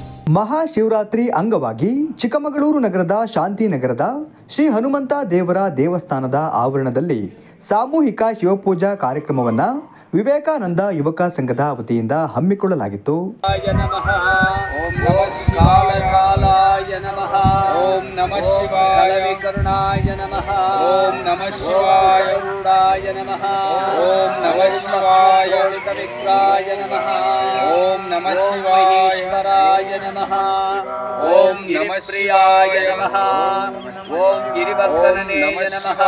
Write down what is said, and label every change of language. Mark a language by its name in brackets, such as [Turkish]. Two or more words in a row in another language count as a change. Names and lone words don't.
[Kannada] ಮಹಾಶಿವರಾತ್ರಿ ಅಂಗವಾಗಿ ಚಿಕ್ಕಮಗಳೂರು ನಗರದ ಶಾಂತಿನಗರದ ಶ್ರೀ ಹನುಮಂತ ದೇವರ ದೇವಸ್ಥಾನದ ಆವರಣದಲ್ಲಿ ಸಾಮೂಹಿಕ ಶಿವಪೂಜಾ ಕಾರ್ಯಕ್ರಮವನ್ನು ವಿವೇಕಾನಂದ ಯುವಕ ಸಂಘದ ವತಿಯಿಂದ ಹಮ್ಮಿಕೊಳ್ಳಲಾಗಿತ್ತು. [Sanskrit] ಓಂ ನಮಃ ಶಿವಾಯ ಕರುಣಾಯ ನಮಃ ಓಂ ನಮಃ ಶಿವಾಯ ಗರುಡಾಯ ನಮಃ ಓಂ ನಮಃ ಶಿವಾಯ ವಿಕ್ರಾಯ ನಮಃ ಓಂ ನಮಃ ಶಿವಾಯ ಈಶ್ವರಾಯ ನಮಃ ಓಂ ನಮಃ ಪ್ರಿಯಾಯ ನಮಃ ಓಂ ಗಿರಿವರ್ಧನನೇ ನಮಃ